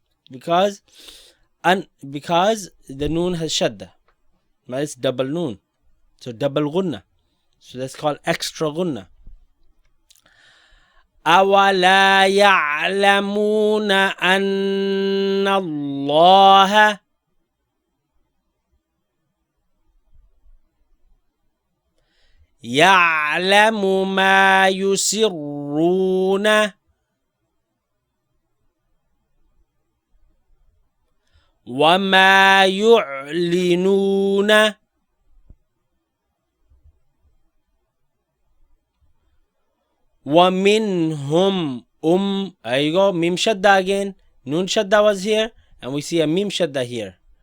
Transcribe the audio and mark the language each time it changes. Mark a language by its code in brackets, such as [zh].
[en] Because the noon has shadda. But it's double noon. So double ghunna. So that's called extra ghunna. [ar] أَوَلَا يَعْلَمُونَ أَنَّ اللَّهَ يَعْلَمُ مَا يُسِرُّونَ وَمَا يُعْلِنُونَ وَمِنْهُمْ [en] there you go, mim shadda again. Nun shadda was here, and we see a mim shadda here.